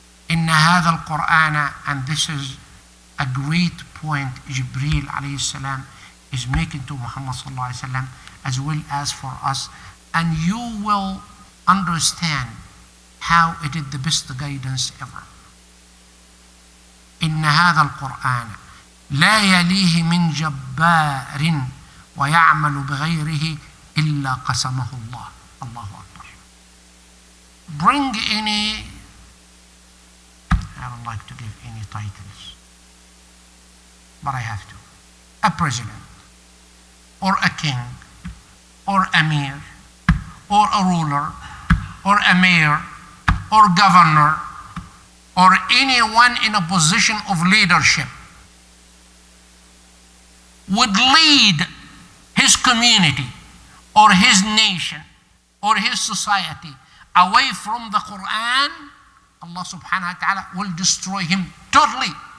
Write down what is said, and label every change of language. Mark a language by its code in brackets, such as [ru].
[ar] إن هذا القرآن, [en] and this is a great point Jibreel alayhi salam is making to Muhammad sallallahu alayhi wasallam, as well as for us, and you will understand how it is the best guidance ever. [ar] إن هذا القرآن لا يليه من جبار ويعمل بغيره إلا قسمه الله. الله أكبر. [en] Bring any, I don't like to give any titles, but I have to. A president, or a king, or emir, or a ruler, or a mayor, or governor, or anyone in a position of leadership would lead his community or his nation or his society away from the Qur'an, Allah subhanahu wa ta'ala will destroy him totally.